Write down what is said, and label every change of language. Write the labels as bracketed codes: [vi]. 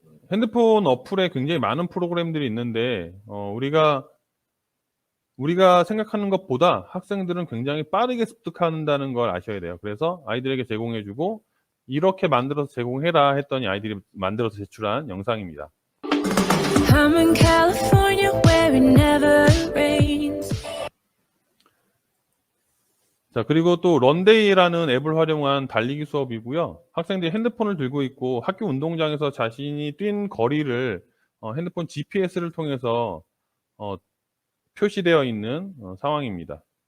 [ko] 핸드폰 어플에 굉장히 많은 프로그램들이 있는데 우리가 생각하는 것보다 학생들은 굉장히 빠르게 습득한다는 걸 아셔야 돼요. 그래서 아이들에게 제공해 주고 "이렇게 만들어서 제공해라." 했더니 아이들이 만들어서 제출한 영상입니다. [en] I'm in California where it never rains. [ko] 자, 그리고 또 런데이라는 앱을 활용한 달리기 수업이고요. 학생들이 핸드폰을 들고 있고 학교 운동장에서 자신이 뛴 거리를 핸드폰 GPS를 통해서 표시되어 있는 상황입니다.